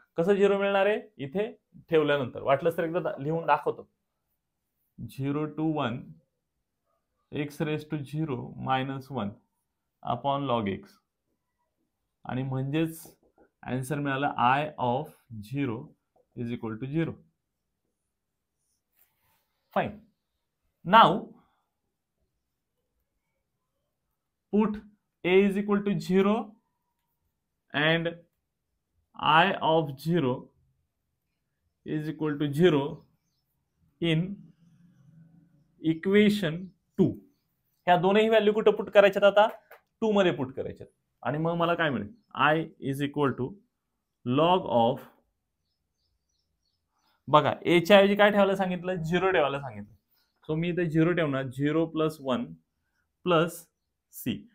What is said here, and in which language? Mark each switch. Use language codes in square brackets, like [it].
[mr] कसं 0 मिळणार आहे, इथे ठेवल्यानंतर वाटलं तर एकदा लिहून दाखवतो. [en] 0 to 1 x raised to 0 minus 1 upon log x, [mr] आणि म्हणजेच आन्सर मिळाला [en] I of 0 is equal to 0. Fine. Now put a is equal to 0 and I of 0 is equal to 0 in equation 2. [mr] ह्या दोनही व्हॅल्यू कुठं पुट करायच्यात, आता 2 मध्ये put करायच्यात. आणि मग मला काय मिळेल, [en] I is equal to log of, [mr] बघा a च्या ऐवजी काय ठेवायला सांगितलं, 0 ठेवायला सांगितलं. सो मी इथे 0 ठेवणार, 0 प्लस 1 प्लस c.